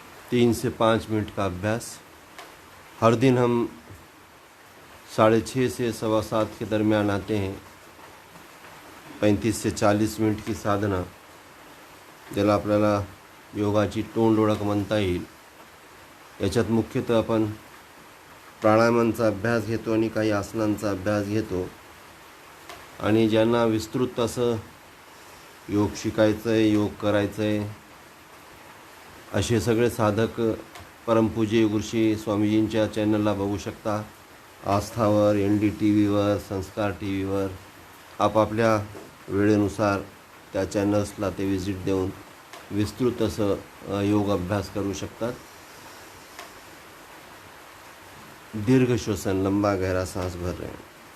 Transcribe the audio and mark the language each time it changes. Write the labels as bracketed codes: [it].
[hi] तीन से 5 मिनट का अभ्यास हर दिन हम 6:30 से 7:15 के दरमियान आते हैं। [mr] 35 से 40 मिनिट की साधना, ज्याला आपल्याला योगाची तोंड ओळख म्हणता येईल। याच्यात मुख्यतः आपण प्राणायामांचा अभ्यास घेतो आणि काही आसनांचा अभ्यास घेतो आणि ज्यांना विस्तृत असं योग शिकायचं आहे, योग करायचं आहे, असे सगळे साधक परमपूज्य योगऋषी स्वामीजींच्या चॅनलला बघू शकता। आस्थावर, NDTVवर, संस्कार TVवर आपापल्या वेळेनुसार त्या चॅनल्सला ते विजिट देऊन विस्तृत असं योग अभ्यास करू शकतात। [hi] दीर्घ श्वसन, लंबा गहरा सांस भर रहे हैं।